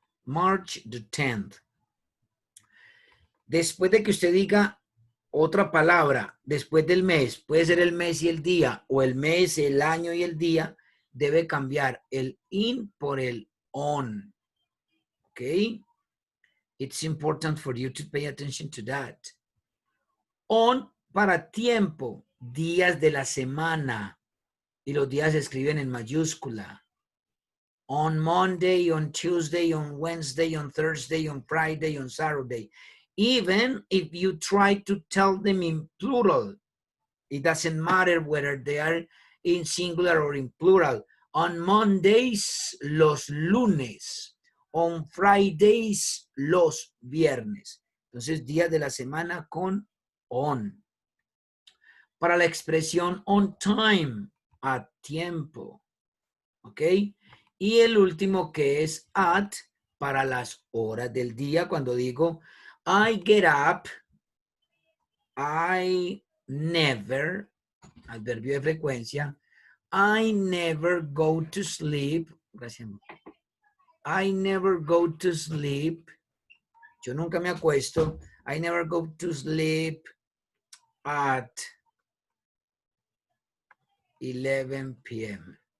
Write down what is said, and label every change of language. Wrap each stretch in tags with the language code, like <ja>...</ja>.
<en>March the 10th.</en> <es>Después de que usted diga otra palabra, después del mes, puede ser el mes y el día, o el mes, el año y el día, debe cambiar el in por el on. ¿Ok?</es> <en>It's important for you to pay attention to that.</en> <es>On para tiempo, días de la semana. Y los días se escriben en mayúscula.</es> <en>On Monday, on Tuesday, on Wednesday, on Thursday, on Friday, on Saturday. Even if you try to tell them in plural, it doesn't matter whether they are in singular or in plural. On Mondays,</en> <es>los lunes.</es> <en>On Fridays,</en> <es>los viernes. Entonces, días de la semana con on. Para la expresión</es> <en>on time,</en> <es>a tiempo. ¿Ok? Y el último que es at, para las horas del día, cuando digo</es> <en>I get up, I never,</en> <es>adverbio de frecuencia,</es> <en>I never go to sleep,</en> <es>gracias.</es> <en>I never go to sleep,</en> <es>yo nunca me acuesto,</es> <en>I never go to sleep at 11 p.m.</en>